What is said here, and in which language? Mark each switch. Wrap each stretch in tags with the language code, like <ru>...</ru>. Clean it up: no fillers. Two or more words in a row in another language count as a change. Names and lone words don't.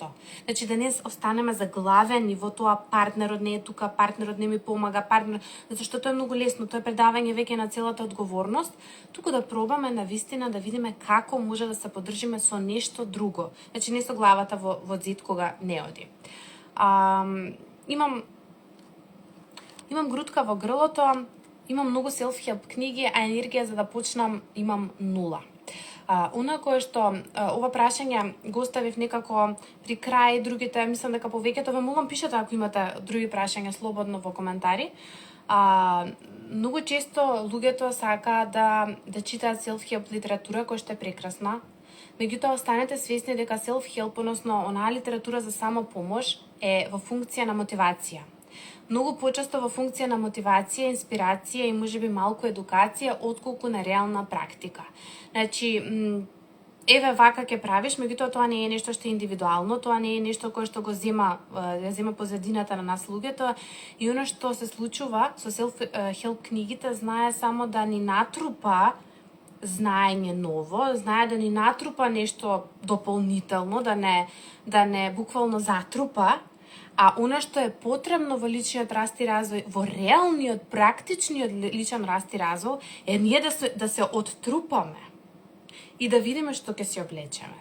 <mk>Значи да не останеме заглавени во тоа партнерот не е тука, партнерот не ми помага, затоа што тоа е многу лесно, тоа е предавање веќе на целата одговорност, туку да пробаме навистина да видиме како може да се поддржиме со нешто друго. Значи не со главата во зид кога не оди. Имам грудка во грлото, имам многу self-help книги, а енергија за да почнам имам 0. Она кое што ова прашање го оставив некако при крај, другите мислам дека повеќето ве молам пишете ако имате други прашања слободно во коментари. Многу често луѓето сакаат да читаат self-help литература која што е прекрасна. Меѓутоа останете свесни дека self-help, односно онаа литература за самопомош е во функција на мотивација. Многу почесто во функција на мотивација, инспирација и можеби малку едукација отколку на реална практика. Значи, еве вака ќе правиш, меѓутоа тоа не е нешто што е индивидуално, тоа не е нешто кое што го зема позадината на нас луѓето и она што се случува со self-help книгите знае само да ни натрупа знаење ново, знае да ни натрупа нешто дополнително, да не буквално затрупа, а она што е потребно во личниот раст и развој, во реалниот, практичниот личен раст и развој, е ние да се оттрупаме и да видиме што ќе се облечеме.</mk>